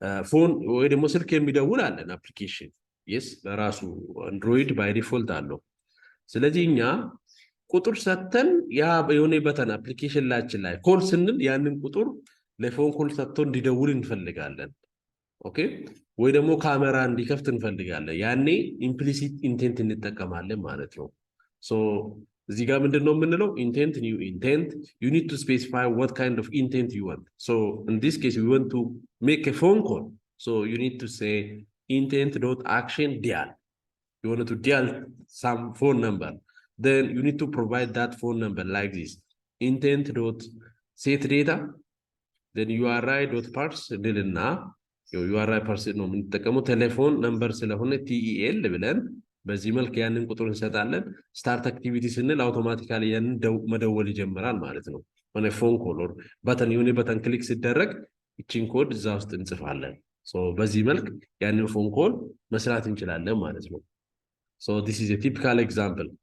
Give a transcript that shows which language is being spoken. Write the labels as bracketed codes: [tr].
[am] ፎን ወይ ደግሞ ስልክ የሚደውል አለን አፕሊኬሽን yes በራሱ አንድሮይድ ባይ ዲፎልት አለው። ስለዚህ እኛ ቁጥር ሰተን ያ የሆነ በተን አፕሊኬሽን ላችን ላይ ኮል ስንል ያንን ቁጥር ለፎን ኮል ሰጥቶ እንዲደውል እንፈልጋለን። ኦኬ ወይ ደግሞ ካሜራ እንዲከፍት እንፈልጋለን። ያኔ ኢምፕሊሲት ኢንቴንት እንጠቀማለን ማለት ነው። ሶ እዚህ ጋር ምንድነው የምንለው [en] intent new intent you need to specify what kind of intent you want. So in this case we want to make a phone call, so you need to say intent dot action dial. You want to dial some phone number, then you need to provide that phone number like this intent dot set data, then URI dot parse [am] ድልና URI parse ነው የምንጠቀመው ቴሌፎን ነምበር ስለሆነ TEL ብለን በዚህ መልክ ያንን ቁጥር እንሰጣለን። ስታርት አክቲቪቲ ስንል አውቶማቲካሊ ያንን መደወል ይጀምራል ማለት ነው። ሆነ ፎን ኮል ኦር በተን የሆነ በተን ክሊክ ሲደረግ እቺን ኮድ እዛ ውስጥ እንጽፋለን። ሶ በዚህ መልክ ያንን ፎን ኮል መስራት እንችላለን ማለት ነው። ሶ [en] this is a typical example.